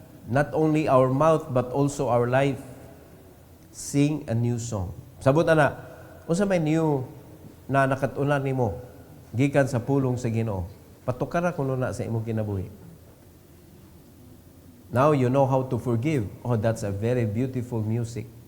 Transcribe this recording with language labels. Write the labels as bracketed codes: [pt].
[en] Not only our mouth but also our life. Sing a new song. [ceb] Sabot ana, unsa may new na nakatunan nimo gikan sa pulong sa Ginoo? Patukara kuno na sa imong kinabuhi. [en] Now you know how to forgive. Oh, that's a very beautiful music.